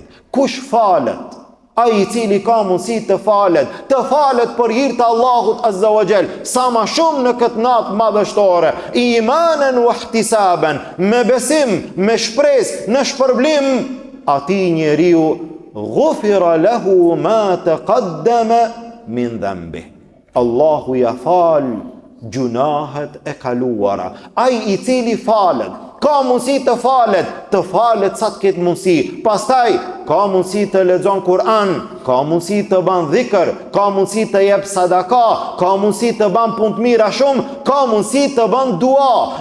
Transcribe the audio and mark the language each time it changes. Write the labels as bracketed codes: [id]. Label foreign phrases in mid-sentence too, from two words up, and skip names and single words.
[sq] Kush falet? Ai i cili ka mundësi të falet për hir të Allahut [ar] عز وجل, [sq] sa më shumë në këtë natë madhështore, [ar] إيمانا واحتسابا, [sq] me besim, me shpresë në shpërblim, atij njeriu [ar] غفر له ما تقدم من ذنبه. [sq] Allahu ja fal gjunahet e kaluara. Ai I cili falet, ka mundësi të falet sa të ketë mundësi. Pastaj ka mundësi të lexon Kur'an, ka mundësi të ban dhikr, ka mundësi të jep sadaka, ka mundësi të ban punë të mira shumë, ka mundësi të ban dua.